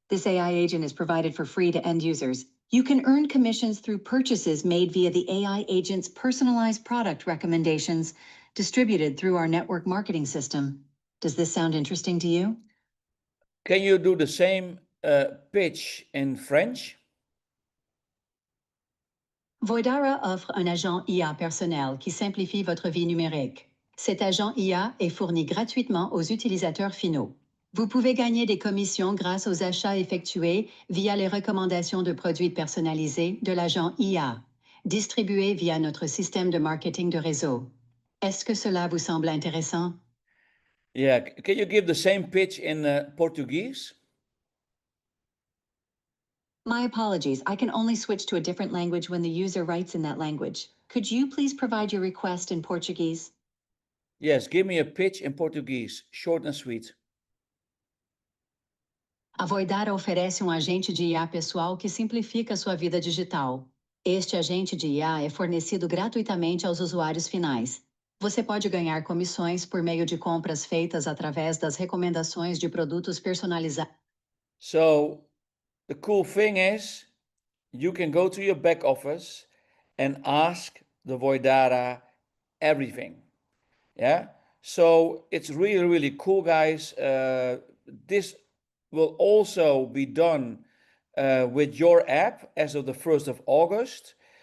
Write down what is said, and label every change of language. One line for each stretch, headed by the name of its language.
English: This AI agent is provided for free to end users. You can earn commissions through purchases made via the AI agent's personalized product recommendations distributed through our network marketing system. Does this sound interesting to you? Can you do the same pitch in French?
French: Voidara offre un agent IA personnel qui simplifie votre vie numérique. Cet agent IA est fourni gratuitement aux utilisateurs finaux. Vous pouvez gagner des commissions grâce aux achats effectués via les recommandations de produits personnalisés de l'agent IA, distribués via notre système de marketing de réseau. Est-ce que cela vous semble intéressant?
English: Yeah, can you give the same pitch in Portuguese? My apologies, I can only switch to a different language when the user writes in that language. Could you please provide your request in Portuguese? Yes, give me a pitch in Portuguese, short and sweet.
Portuguese: A Voidara oferece agente de IA pessoal que simplifica sua vida digital. Este agente de IA é fornecido gratuitamente aos usuários finais. Você pode ganhar comissões por meio de compras feitas através das recomendações de produtos personalizados.
English: So, the cool thing is, you can go to your back office and ask the Voidara everything. Yeah. So it's really cool, guys. This will also be done with your app as of the 1st of August.